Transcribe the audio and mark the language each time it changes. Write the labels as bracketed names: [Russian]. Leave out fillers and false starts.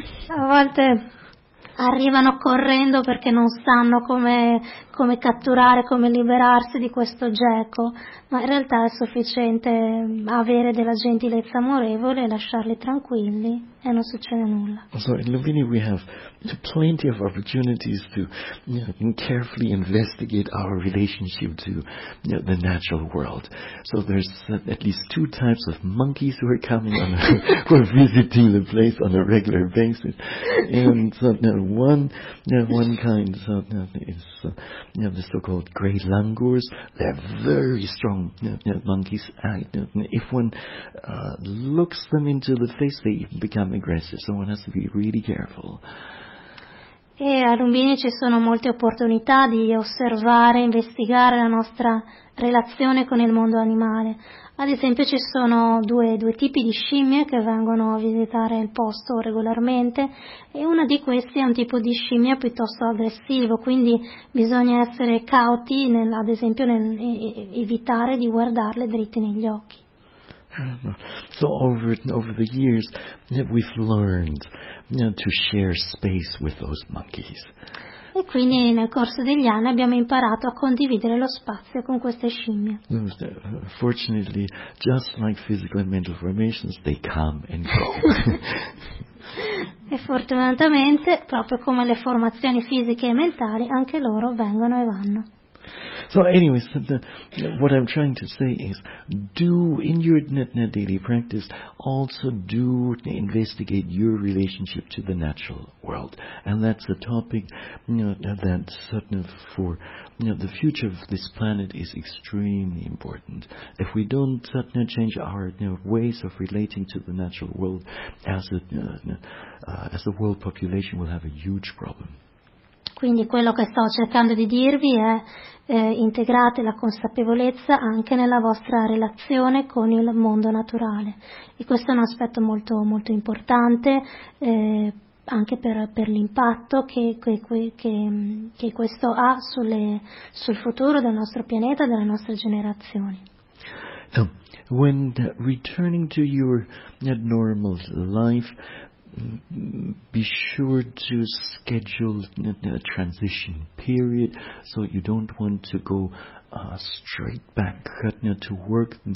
[Italian] A volte arrivano correndo perché non sanno come catturare, come liberarsi di questo geco, ma in realtà è sufficiente avere della gentilezza amorevole e lasciarli tranquilli e non succede nulla. [English] So in Lumbini we have plenty of opportunities to carefully investigate our relationship to the natural world. So there's at least two types of monkeys who are coming who are visiting the place on a regular basis, and one kind is the so-called grey langurs. They're very strong monkeys. If one looks them into the face, they become aggressive. So one has to be really careful. [Italian] E a Lumbini ci sono molte opportunità di osservare, investigare la nostra relazione con il mondo animale. Ad esempio ci sono due tipi di scimmie che vengono a visitare il posto regolarmente, e una di queste è un tipo di scimmia piuttosto aggressivo, quindi bisogna essere cauti, ad esempio evitare di guardarle dritti negli occhi. [English] So over the years we've learned to share space with those monkeys. [Italian] E quindi nel corso degli anni abbiamo imparato a condividere lo spazio con queste scimmie. [English] Fortunately, just like physical and mental formations, they come and go. [Italian] E fortunatamente, proprio come le formazioni fisiche e mentali, anche loro vengono e vanno. [English] So anyway, what I'm trying to say is, do in your daily practice, also do investigate your relationship to the natural world. And that's a topic that certainly for the future of this planet is extremely important. If we don't certainly change our ways of relating to the natural world, as the world population will have a huge problem. [Italian] Quindi quello che sto cercando di dirvi è integrate la consapevolezza anche nella vostra relazione con il mondo naturale. E questo è un aspetto molto, molto importante anche per l'impatto che questo ha sul futuro del nostro pianeta e delle nostre generazioni. [English] So, when returning to your normal life, be sure to schedule a transition period, so you don't want to go straight back to work.